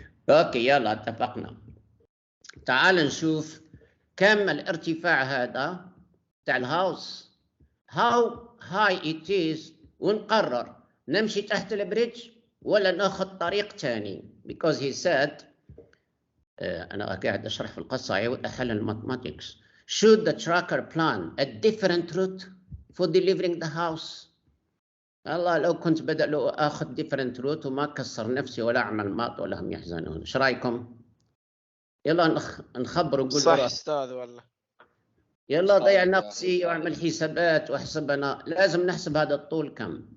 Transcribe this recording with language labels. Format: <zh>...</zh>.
<ar>أوكي يلا اتفقنا. تعال نشوف كم الارتفاع هذا تاع الهاوس،</ar> <en>how high it is،</en> <ar>ونقرر نمشي تحت البريدج ولا ناخذ طريق ثاني.</ar> <en>because he said</en> <ar>أنا قاعد أشرح في القصة أحل الماثماتكس.</ar> <en>should the tracker plan a different route for delivering the house.</en> <ar>الله لو كنت بدأ لو أخذ</ar> <en>different route</en> <ar>وما كسر نفسي ولا أعمل ماط ولا هم يحزنون. إيش رأيكم؟ يلا نخبر ونقول صح أستاذ والله. يلا ضيع نفسي واعمل حسابات واحسب. أنا لازم نحسب هذا الطول كم.</ar>